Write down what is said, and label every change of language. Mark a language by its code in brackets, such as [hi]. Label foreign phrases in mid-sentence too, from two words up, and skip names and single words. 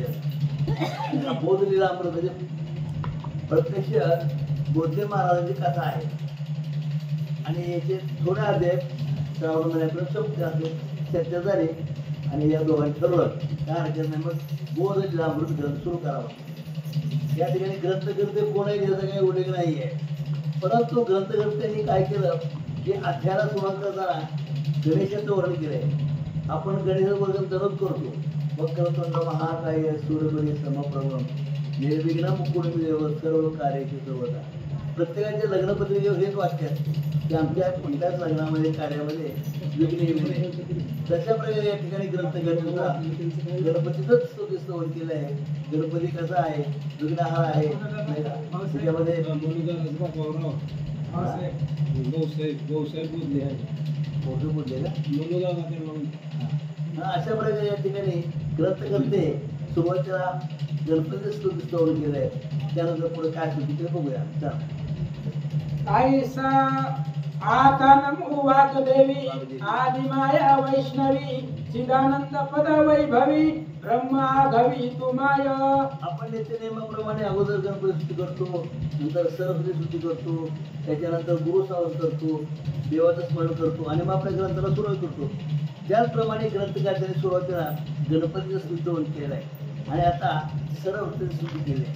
[mr] बोधलीला अमृत म्हणजे प्रत्यक्ष बोधले महाराजांची कथा आहे आणि याचे थोडे अध्याय श्रावण महिन्यापर्यंत संपते असले चर्चा झाली आणि या दोघांनी ठरवलं काय हरकत नाही, मग बोधलीला अमृत ग्रंथ सुरू करावा। या ठिकाणी ग्रंथकर्ते कोणही त्याचा काही उल्लेख नाही आहे, परंतु ग्रंथकर्त्यांनी काय केलं की अध्यायाला सुरुवात करताना गणेशाचं वर्णन केलंय। आपण गणेशाचं वर्णन दररोज करतो, [sa] वक्रतुंड महाकाय सूर्यबली समप्रभ निर्विघ्न मुकुटदेव सर्व कार्याचे सर्वदा। [mr] प्रत्येकाच्या लग्नपत्रिकेवर हेच वाक्य असते की आमच्या कोणत्याच लग्नामध्ये कार्यामध्ये विघ्न येऊ नये। तशा प्रकारे या ठिकाणी ग्रंथकर्त्यांचा गणपतीचंच स्तोत्र केलं आहे। गणपती कसा आहे, विघ्नहार आहे नाही का, त्याच्यामध्ये अशा प्रकारे या ठिकाणी ग्रंथकर्ते सुरुवातीला गणपती स्तोत्र केलंय, त्यानंतर पुढे काय सुरू ते बघूया। ऐसा आता नमो वाग्देवी आदिमाया वैष्णवी चिदानंद पद वैभवी ब्रह्मा घवी तुमाय। आपण नित्य नेमाप्रमाणे अगोदर गणपती स्तुती करतो, नंतर सरस्वती स्तुती करतो, त्याच्यानंतर गुरु सावध करतो, देवाचं स्मरण करतो आणि मग आपल्या ग्रंथाला सुरुवात करतो। त्याचप्रमाणे ग्रंथकर्त्यांनी सुरुवातीला गणपतीचं स्तुती केलं आहे आणि आता सरस्वतीची स्तुती केली आहे।